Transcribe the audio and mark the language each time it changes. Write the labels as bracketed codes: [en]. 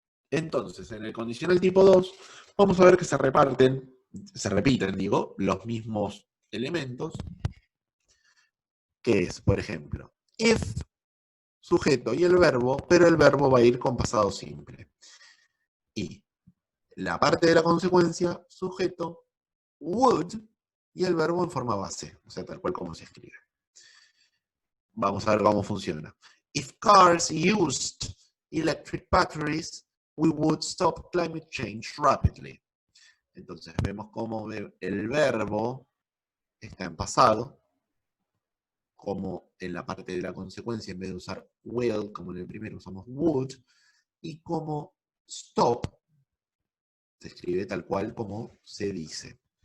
[es] Entonces, en el condicional tipo 2, vamos a ver que se repiten, los mismos elementos, que es, por ejemplo, if, sujeto y el verbo, pero el verbo va a ir con pasado simple. Y la parte de la consecuencia, sujeto, would, y el verbo en forma base, o sea, tal cual como se escribe. Vamos a ver cómo funciona. [en] If cars used electric batteries, we would stop climate change rapidly. [es] Entonces vemos cómo el verbo está en pasado, como en la parte de la consecuencia, en vez de usar will, como en el primero usamos would, y como stop se escribe tal cual como se dice.